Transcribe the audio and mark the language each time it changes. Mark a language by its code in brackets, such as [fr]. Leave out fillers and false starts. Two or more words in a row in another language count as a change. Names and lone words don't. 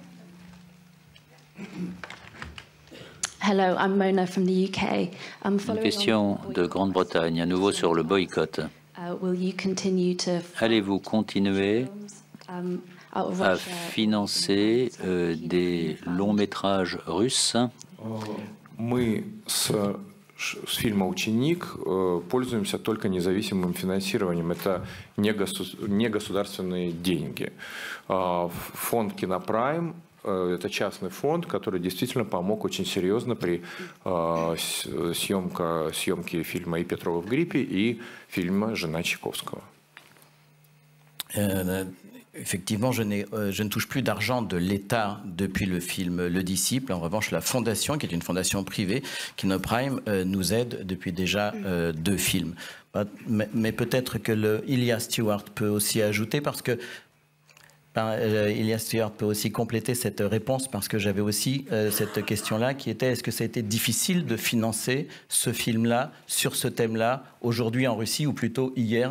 [en] Hello, I'm Mona from the UK. [fr] Une question de Grande-Bretagne, à nouveau sur le boycott. Allez-vous continuer à financer des longs-métrages russes? [ru] С фильма «Ученик» пользуемся только независимым финансированием. Это не государственные деньги. Фонд «Кинопрайм» – это частный фонд, который действительно помог очень серьезно при съемке фильма «И Петрова в гриппе» и фильма «Жена Чайковского». [fr] Effectivement, je ne touche plus d'argent de l'État depuis le film Le Disciple. En revanche, la fondation, qui est une fondation privée, Kinoprime, nous aide depuis déjà 2 films. Mais peut-être que Ilya Stewart peut aussi ajouter, parce que Ilya Stewart peut aussi compléter cette réponse, parce que j'avais aussi cette question-là qui était: est-ce que ça a été difficile de financer ce film-là, sur ce thème-là, aujourd'hui en Russie, ou plutôt hier?